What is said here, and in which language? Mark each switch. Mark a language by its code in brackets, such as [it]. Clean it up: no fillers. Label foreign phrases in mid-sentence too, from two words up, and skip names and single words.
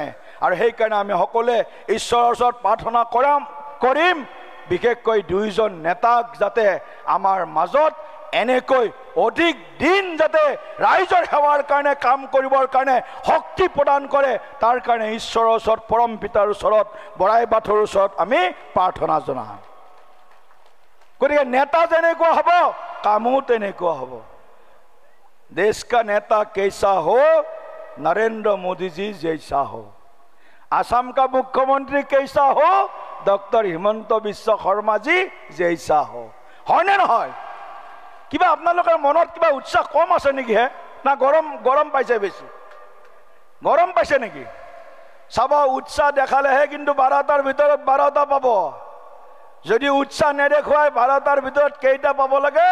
[as] আৰু সেইকাৰণে আমি সকলোৱে ঈশ্বৰৰ ওচৰত প্ৰাৰ্থনা কৰিম, বিশেষকৈ দুইজন নেতাক যাতে আমাৰ মাজত এনেকৈ অধিক দিন যাতে ৰাইজৰ সেৱাৰ কাৰণে কাম কৰিবৰ কাৰণে শক্তি প্ৰদান কৰে তাৰ কাৰণে ঈশ্বৰৰ ওচৰত পৰম পিতাৰ ওচৰত বৰাই বাথৌৰ ওচৰত আমি প্ৰাৰ্থনা জনাম। গতিকে নেতা যেনেকুৱা হ'ব কামো তেনেকুৱা হ'ব। [hi] देश का नेता कैसा हो, नरेंद्र मोदी जी जैसा हो। आसाम का मुख्यमंत्री कैसा हो, डॉक्टर हिमंत बिश्व शर्मा जी जैसा हो। [as] হয়নে নহয়? কিবা আপোনালোকৰ মনত কিবা উৎসাহ কম আছে নেকি হে না গৰম পাইছে বেছি? গৰম পাইছে নেকি? চাব উৎসাহ দেখালেহে কিন্তু 12টাৰ ভিতৰত 12টা পাব। যদি উৎসাহ নেদেখুৱাই 12টাৰ ভিতৰত কেইটা পাব লাগে?